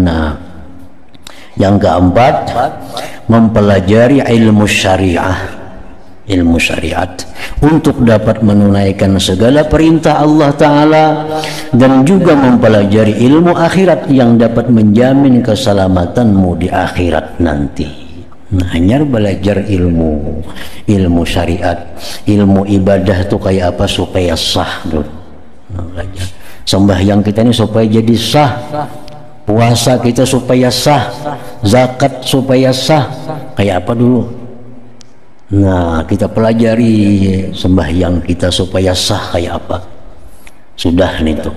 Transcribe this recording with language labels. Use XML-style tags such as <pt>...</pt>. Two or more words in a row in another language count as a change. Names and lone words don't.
<id>Nah, yang keempat, mempelajari ilmu syariat untuk dapat menunaikan segala perintah Allah Ta'ala, dan juga mempelajari ilmu akhirat yang dapat menjamin keselamatanmu di akhirat nanti. Nah, hanya belajar ilmu syariat, ilmu ibadah itu kayak apa supaya sah dulu. Nah, belajar sembahyang kita ini supaya jadi sah, puasa kita supaya sah, zakat supaya sah, kayak apa dulu. Nah, kita pelajari sembahyang kita supaya sah kayak apa, sudah nih tuh.</id>